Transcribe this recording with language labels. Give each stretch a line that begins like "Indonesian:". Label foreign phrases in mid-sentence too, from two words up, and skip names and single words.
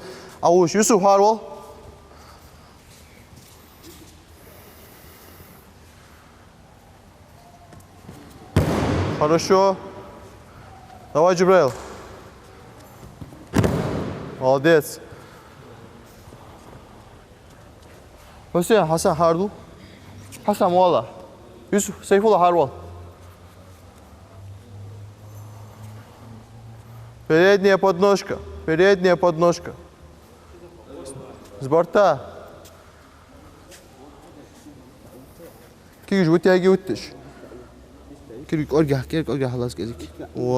Russian: А уж Юсуф Харвал. Хорошо. Давай, Джибраил. Молодец. Хусейн, Хасан Харду. Хасан Муалла. Юсуф, Сайфулла Харвал. Передняя подножка. Передняя подножка. С борта. Киргиш, вытягивайтесь. Киргиш,
Arabic: ارجع خلاص كده. О.